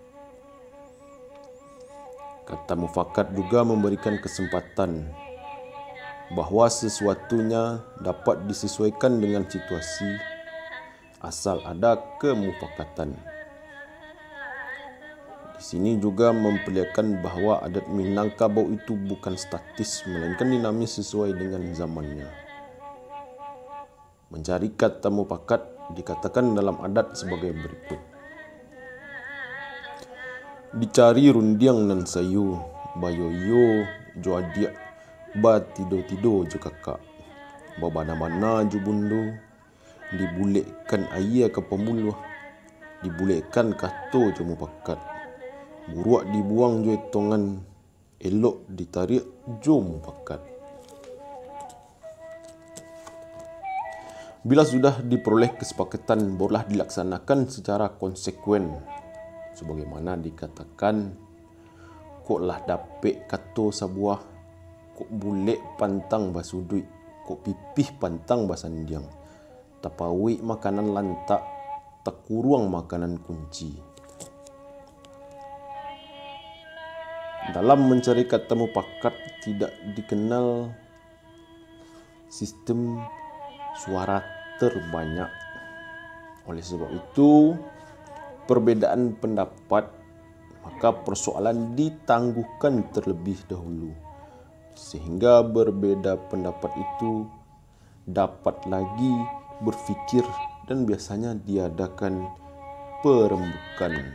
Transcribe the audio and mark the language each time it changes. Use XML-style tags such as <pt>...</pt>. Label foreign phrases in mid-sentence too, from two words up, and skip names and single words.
<id>Kata mufakat juga memberikan kesempatan bahawa sesuatunya dapat disesuaikan dengan situasi asal ada kemufakatan. Di sini juga memperlihatkan bahawa adat Minangkabau itu bukan statis melainkan dinamis sesuai dengan zamannya. Mencari kata mufakat dikatakan dalam adat sebagai berikut.</id> <min>Dicari rundiang nan sayu, bayoyo joadiak, ba tido-tido jo kakak, ba mana-mana jo bundo, dibulekkan ayah ke pemuluh, dibulekkan kato jo mufakat, buruak dibuang jo etongan, elok ditarik jo mufakat.</min> <id>Bila sudah diperoleh kesepakatan, barulah dilaksanakan secara konsekuen. Sebagaimana dikatakan,</id> <min>kok lah dapet kato sabuah, kok bulek pantang basudui, kok pipih pantang basandiang, tapawik makanan lantak, tak kurang makanan kunci.</min> <id>Dalam mencari kata mufakat tidak dikenal sistem suara terbanyak. Oleh sebab itu, perbedaan pendapat, maka persoalan ditangguhkan terlebih dahulu, sehingga berbeda pendapat itu dapat lagi berfikir dan biasanya diadakan perembukan.</id>